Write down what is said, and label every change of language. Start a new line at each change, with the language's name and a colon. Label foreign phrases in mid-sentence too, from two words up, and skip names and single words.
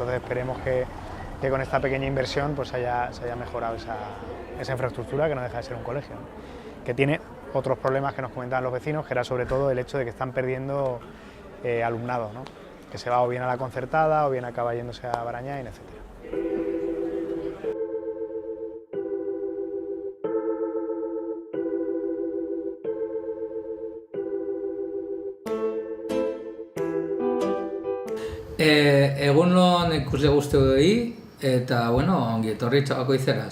Spanish: Entonces esperemos que con esta pequeña inversión pues se haya mejorado esa infraestructura, que no deja de ser un colegio, ¿no? Que tiene otros problemas que nos comentaban los vecinos, que era sobre todo el hecho de que están perdiendo alumnado, ¿no? Que se va o bien a la concertada o bien acaba yéndose a Barañáin, etcétera.
Basque: Egunon ikusle guztioi, eta, bueno, ongi etorri Chavacoizera.